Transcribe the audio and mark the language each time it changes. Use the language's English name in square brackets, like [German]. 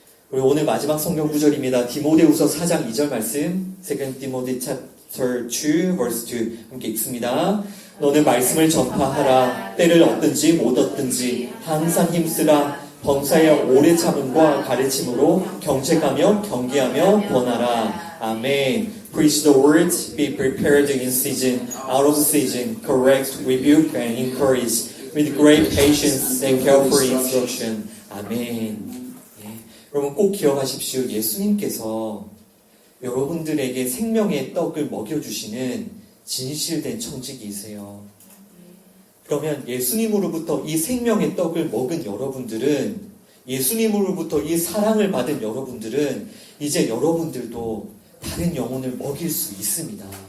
[Korean] 그리고 오늘 마지막 성경 구절입니다. 디모데후서 4장 2절 말씀, [English] 2 Timothy chapter 2 verse 2 [Korean] 함께 읽습니다. 너는 말씀을 전파하라. 때를 얻든지 못 얻든지 항상 힘쓰라. 범사에 오래 참음과 가르침으로 경책하며 경계하며 권하라. 아멘. [English] Preach the word, be prepared in season, out of season, correct, rebuke, and encourage with great patience and careful instruction. [Korean] 아멘. 여러분 꼭 기억하십시오. 예수님께서 여러분들에게 생명의 떡을 먹여주시는 진실된 청지기이세요. 그러면 예수님으로부터 이 생명의 떡을 먹은 여러분들은, 예수님으로부터 이 사랑을 받은 여러분들은 이제 여러분들도 다른 영혼을 먹일 수 있습니다.